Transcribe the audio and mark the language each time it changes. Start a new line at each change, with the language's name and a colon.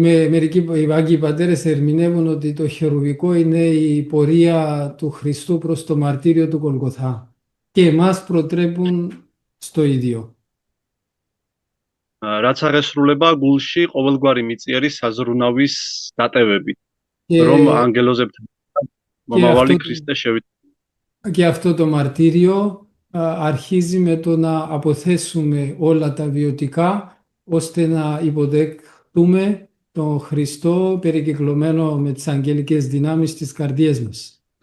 Greek: Μερικοί Άγιοι Πατέρες ερμηνεύουν ότι το χερουβικό είναι η πορεία του Χριστού προς το μαρτύριο του Γολγοθά και εμάς προτρέπουν στο ίδιο.
Georgian: რაც აღესრულება გულში ყოველგვარი მიწიერი საზრუნავის დატევებით, რომ ანგელოზებთან მომავალი ქრისტე შევიწყდება.
Greek: Και αυτό το μαρτύριο αρχίζει με το να αποθέσουμε όλα τα βιωτικά ώστε να υποδεχτούμε τον Χριστό περικυκλωμένο με τις αγγελικές δυνάμεις στις καρδιές μας.